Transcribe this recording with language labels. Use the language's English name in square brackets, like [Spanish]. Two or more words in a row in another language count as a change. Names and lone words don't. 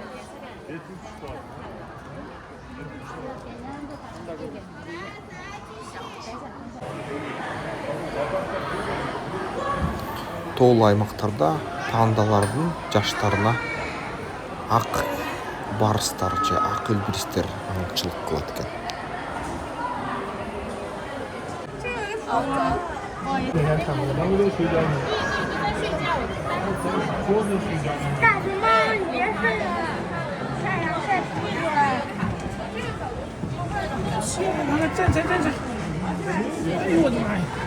[Kyrgyz] Тоолуу аймактарда пандалардын жаштарына ак барстар же ак илбирстер аңчылык кылат экен. [Chinese] 大熊猫，你别睡了，太阳晒死你了。我的妈呀！